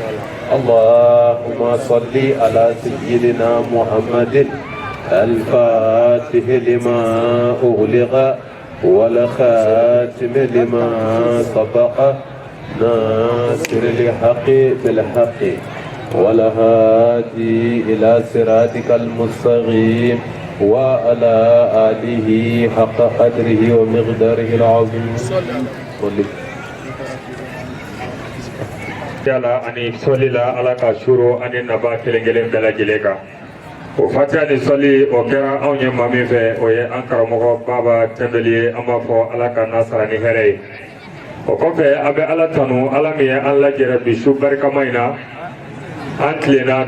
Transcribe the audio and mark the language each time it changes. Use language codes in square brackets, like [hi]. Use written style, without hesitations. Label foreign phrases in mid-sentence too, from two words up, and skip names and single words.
[ar] اللهم صل على سيدنا محمد الفاتح لما أغلق والخاتم لما سبق ناصر الحق بالحق والهادي إلى صراطك المستقيم وعلى آله حق قدره ومقداره العظيم [bm] Yala ani soli la ala ka shuro ani naba kelen-kelen bɛɛ lajɛlen kan o fatiha ni soli o kɛra anw ye maa min fɛ o ye an karamɔgɔ baba tɛnbeli ye an b'a fɔ ala ka nasara ni hɛrɛ ye o kɔfɛ an bɛ ala tanu ala min ye an lajɛrɛ bi su barikama in na an tilenna